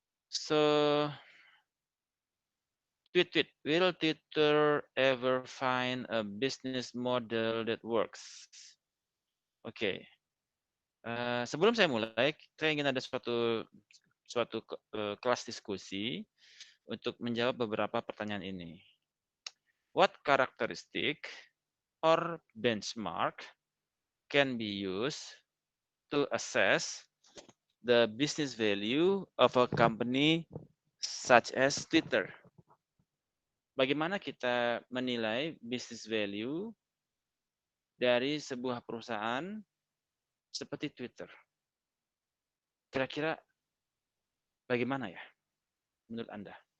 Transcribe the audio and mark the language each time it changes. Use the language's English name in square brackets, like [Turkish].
[English] So, tweet, will Twitter ever find a business model that works? [Indonesian] Oke. Sebelum saya mulai, saya ingin ada suatu kelas diskusi untuk menjawab beberapa pertanyaan ini. [English] What characteristic or benchmark can be used to assess the business value of a company such as Twitter? [Indonesian] Bagaimana kita menilai business value dari sebuah perusahaan seperti Twitter? Kira-kira bagaimana ya menurut Anda?